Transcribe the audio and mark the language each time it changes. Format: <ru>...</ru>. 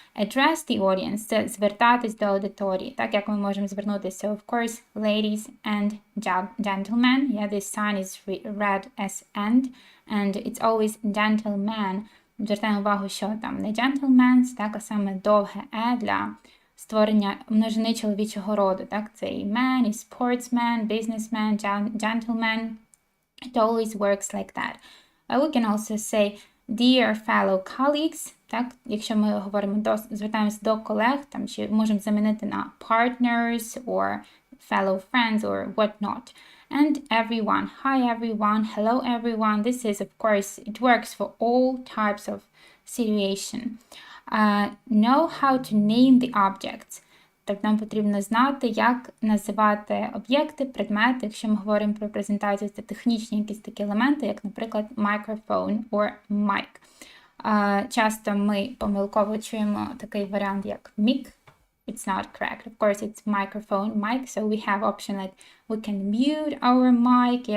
<uk>Address the audience – це звертатись до аудиторії. Як ми можемо звернутися?</uk> <en>Of course, ladies and gentlemen. This sign is read as and it's always gentleman.</en> <uk>Звертаємо увагу, що там не gentlemen, а саме довге для створення множини чоловічого роду. Це і man, і sportsman, businessman, gentleman.</uk> <en>It always works like that. We can also say dear fellow colleagues,</en> <uk>якщо ми говоримо звертаємося до колег, чи можемо замінити на</uk> <en>partners or fellow friends or whatnot. And everyone, hi everyone, hello everyone. This is, of course, it works for all types of situation. Know how to name the objects.</en> <uk>Тобто нам потрібно знати, як називати об'єкти, предмети. Якщо ми говоримо про презентацію, це технічні якісь такі елементи, як, наприклад, microphone or mic. Часто ми помилково чуємо такий варіант, як mic.</uk> <en>It's not correct. Of course, it's microphone, mic. So we have option like we can mute our mic.</en>